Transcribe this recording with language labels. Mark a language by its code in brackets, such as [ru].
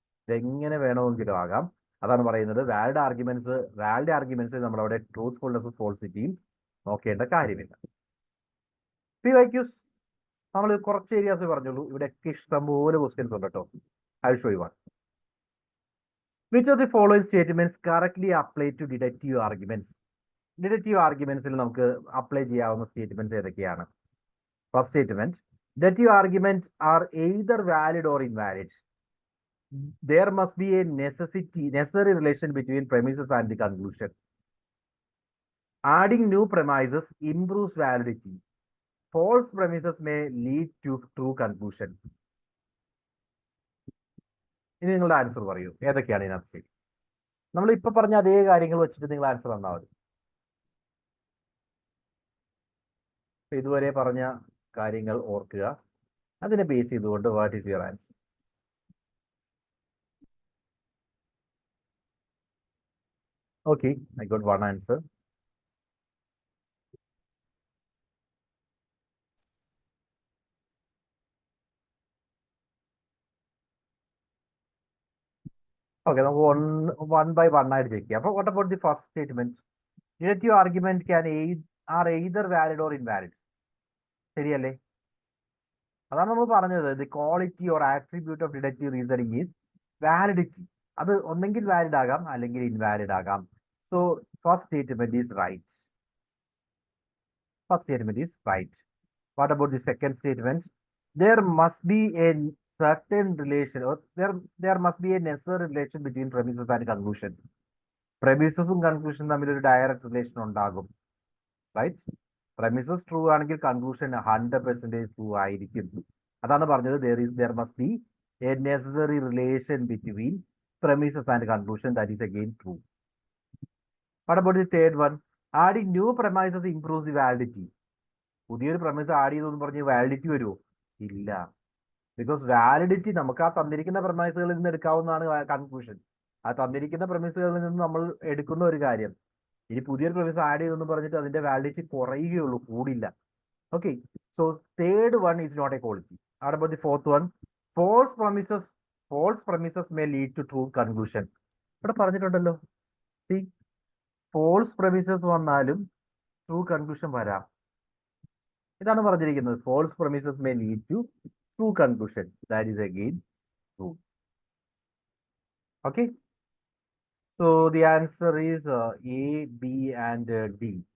[ml] ഇതെങ്ങനെ വേണമെങ്കിലും ആകാം. അതാണ് പറയുന്നത് വാലിഡ് ആർഗ്യുമെന്റ്സ് നമ്മളവിടെ ട്രൂത്ത്ഫുൾനെസ്സും ഫോൾസിറ്റിയും നോക്കേണ്ട കാര്യമില്ല. PYQs നമ്മൾ കുറച്ച് ഏരിയാസ് പറഞ്ഞുള്ളൂ. ഇവിടെയൊക്കെ ഇഷ്ടംപോലെ ക്വസ്റ്റ്യൻസ് ഉണ്ട് കേട്ടോ. [en] I show you one. Which of the following statements correctly apply to deductive arguments? [ml] Deductive argumentsൽ നമുക്ക് അപ്ലൈ ചെയ്യാവുന്ന സ്റ്റേറ്റ്മെന്റ്സ് ഏതൊക്കെയാണ്? [en] First statement, deductive arguments are either valid or invalid. There must be a necessary relation between premises and the conclusion. Adding new premises improves validity. False premises may lead to true conclusion. [ml] ഇനി നിങ്ങളുടെ answer പറയൂ, ഏതൊക്കെയാണ് ഇതിനകത്ത് ശരി? നമ്മൾ ഇപ്പൊ പറഞ്ഞ അതേ കാര്യങ്ങൾ വെച്ചിട്ട് നിങ്ങൾ ആൻസർ തന്നാൽ മതി. ഇതുവരെ പറഞ്ഞ കാര്യങ്ങൾ ഓർക്കുക, അതിനെ ബേസ് ചെയ്തുകൊണ്ട് [en] What is your answer? Okay, I got one answer. [ml] Okay, നമുക്ക് വൺ ബൈ വൺ ആയിട്ട് ചെക്ക് ചെയ്യാം. അപ്പോൾ [en] What about the first statement? Deductive argument are either valid or invalid. [ml] ശരിയല്ലേ? അതാണ് നമ്മൾ പറഞ്ഞത്. [en] The quality or attribute of deductive reasoning is validity. [ml] അത് ഒന്നെങ്കിൽ വാലിഡ് ആകാം അല്ലെങ്കിൽ ഇൻവാലിഡ് ആകാം. [en] So first statement is right. First statement is right. What about the second statement? There must be a certain relation, or there must be a necessary relation between premises and conclusion. [ml] Premises conclusion തമ്മിൽ ഒരു direct relation ഉണ്ടാകും, right? Premises true ആണെങ്കിൽ conclusion 100% true ആയിരിക്കും. അതാണ് പറഞ്ഞത് [en] there must be a necessary relation between premises and conclusion. That is again true. What about the third one? Adding new premises improves the validity. [ml] പുതിയൊരു promise add ചെയ്തെന്ന് പറഞ്ഞ് validity വരുമോ? ഇല്ല. Because validity നമുക്ക് ആ തന്നിരിക്കുന്ന പ്രമിസുകളിൽ നിന്ന് എടുക്കാവുന്നതാണ് കൺക്ലൂഷൻ. ആ തന്നിരിക്കുന്ന പ്രമിസുകളിൽ നിന്ന് നമ്മൾ എടുക്കുന്ന ഒരു കാര്യം. ഇനി പുതിയൊരു പ്രമിസ് ആഡ് ചെയ്തെന്ന് പറഞ്ഞിട്ട് അതിന്റെ വാലിഡിറ്റി കുറയുകയുള്ളൂ, കൂടില്ല. [en] Okay, so third one is not a quality. What about the fourth one? False premises may lead to true conclusion. [ml] ഇവിടെ പറഞ്ഞിട്ടുണ്ടല്ലോ, ഫോൾസ് പ്രമിസസ് വന്നാലും ട്രൂ കൺക്ലൂഷൻ വരാം. ഇതാണ് പറഞ്ഞിരിക്കുന്നത്. [en] False premises may lead to true conclusion. That is again true. Okay, so the answer is A, B and D.